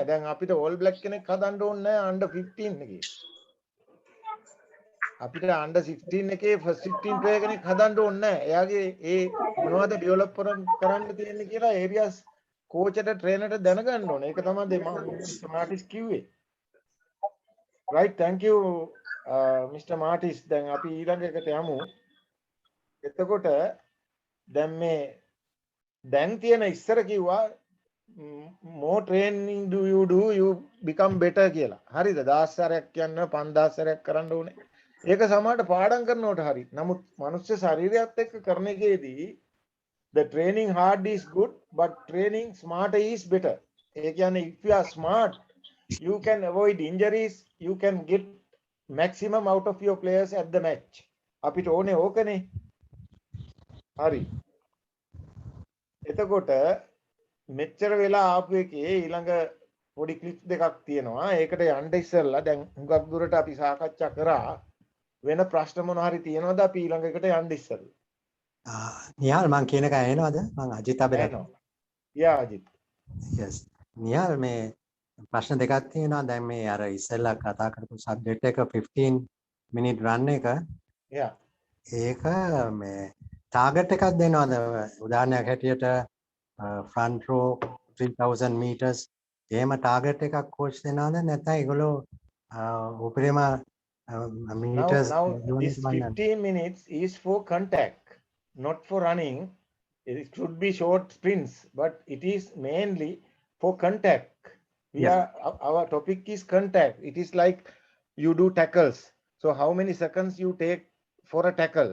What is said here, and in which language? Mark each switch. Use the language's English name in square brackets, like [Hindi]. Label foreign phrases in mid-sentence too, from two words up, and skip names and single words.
[Sinhala] දැන් අපිට ඕල් බ්ලැක් කෙනෙක් හදන්න ඕනේ නැහැ අන්ඩර් 15 එකේ. අපිට අන්ඩර් 16 එකේ [English] first 16 player [Sinhala] කෙනෙක් හදන්න ඕනේ නැහැ. එයාගේ ඒ මොනවද ඩෙවලොප් කරන්න තියෙන්නේ කියලා ඒරියාස් කෝච්ට ට්‍රේනර්ට දැනගන්න ඕනේ. ඒක තමයි මාටිස් කිව්වේ. [English] right, thank you Mr. Martis. [Sinhala] දැන් අපි ඊළඟ එකට යමු. එතකොට දැන් තියෙන ඉස්සර කිව්වා [English] more training do, you become better [Sinhala] කියලා. හරිද? 1000 සැරයක් කියන්න 5000 සැරයක් කරන්න ඕනේ. ඒක සමහරට පාඩම් කරනකොට හරි. නමුත් මනුස්ස ශරීරයත් එක්ක කරන එකේදී [English] the training hard is good but training smarter is better. [Sinhala] ඒ කියන්නේ [English] if you are smart you can avoid injuries, you can get maximum out of your players at the match. [Sinhala] අපිට ඕනේ ඕකනේ. හරි. එතකොට මෙච්චර වෙලා ආපු එකේ ඊළඟ පොඩි ක්ලිප් දෙකක් තියෙනවා. ඒකට යන්න ඉස්සෙල්ලා දැන් හුඟක් දුරට අපි සාකච්ඡා කරා. වෙන ප්‍රශ්න මොන හරි තියෙනවද අපි ඊළඟ එකට යන්න ඉස්සෙල්ලා? නිහාල් මං කියන එක ඇහෙනවද? මං අජිත් අබේරත්න. යා අජිත්. yes. නිහාල් මේ ප්‍රශ්න දෙකක් තියෙනවා. දැන් මේ අර ඉස්සෙල්ලා කතා කරපු සබ්ජෙක්ට් එක 15 [English] minute run [Sinhala] එක. යා. ඒක මේ ටාගට් එකක් දෙනවද? උදාහරණයක් හැටියට [English] front row 3000 meters [Sinhala] එහෙම ටාගට් එකක් කෝච් දෙනවද? නැත්නම් ඒගොල්ලෝ උපරිම meters [English] now this 15 minutes is for contact, not for running. It should be short sprints, but it is mainly for contact. Our topic is contact. It is like you do tackles. So how many seconds you take for a tackle?